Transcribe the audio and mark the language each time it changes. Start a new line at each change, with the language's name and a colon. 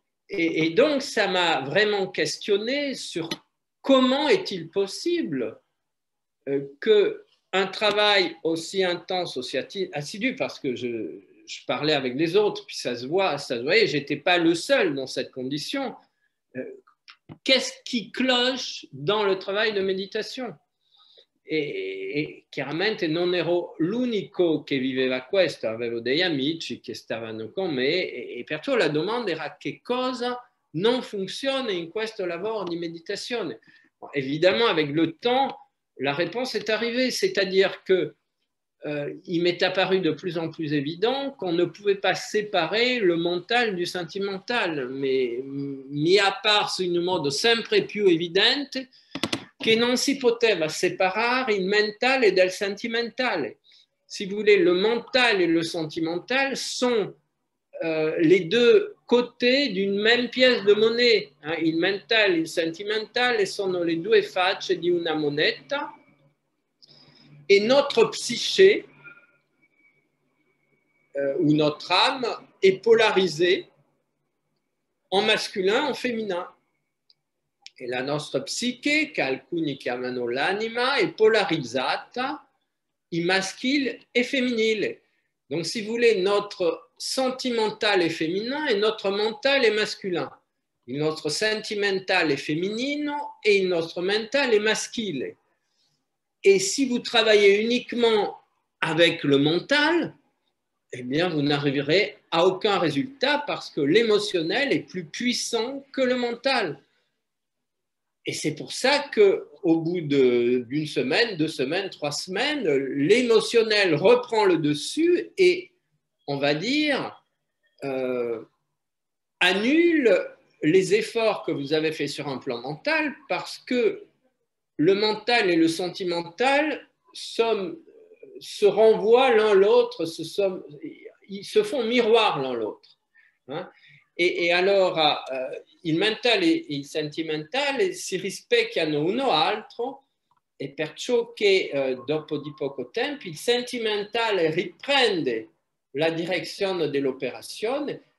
French: Et donc, ça m'a vraiment questionné sur comment est-il possible qu'un travail aussi intense, aussi assidu, parce que je parlais avec les autres, puis ça se voyait, je n'étais pas le seul dans cette condition. Qu'est-ce qui cloche dans le travail de méditation?
Italian: E chiaramente non ero l'unico che viveva questo, avevo degli amici che stavano con me e perciò la domanda era che cosa non funziona in questo lavoro di meditazione.
French: Bon, évidemment, avec le temps, la réponse est arrivée, c'est-à-dire que il m'est apparu de plus en plus évident qu'on ne pouvait pas séparer le mental du sentimental, mais mis à part
Italian: in modo sempre più evidente che non si poteva separare il mentale dal sentimentale.
French: Si vous voulez, le mental et le sentimental sont les deux côtés d'une même pièce de monnaie.
Italian: Il mental e il sentimentale sono le due facce di una moneta.
French: Et notre psyché, ou notre âme, est polarisée en masculin, en féminin.
Italian: E la nostra psiche, che alcuni chiamano l'anima, è polarizzata in maschile e femminile.
French: Donc, si vous voulez, notre sentimental est féminin et notre mental est masculin.
Italian: Il nostro sentimental est féminino et il nostro mental est maschile.
French: Et si vous travaillez uniquement avec le mental, eh bien, vous n'arriverez à aucun résultat parce que l'émotionnel est plus puissant que le mental. Et c'est pour ça qu'au bout d'une semaine, 2 semaines, 3 semaines, l'émotionnel reprend le dessus et, on va dire, annule les efforts que vous avez faits sur un plan mental parce que le mental et le sentimental se renvoient l'un l'autre, ils se font miroir l'un l'autre. Hein?
Italian: E allora il mentale e il sentimentale si rispecchiano uno altro e perciò che dopo di poco tempo il sentimentale riprende la direzione dell'operazione.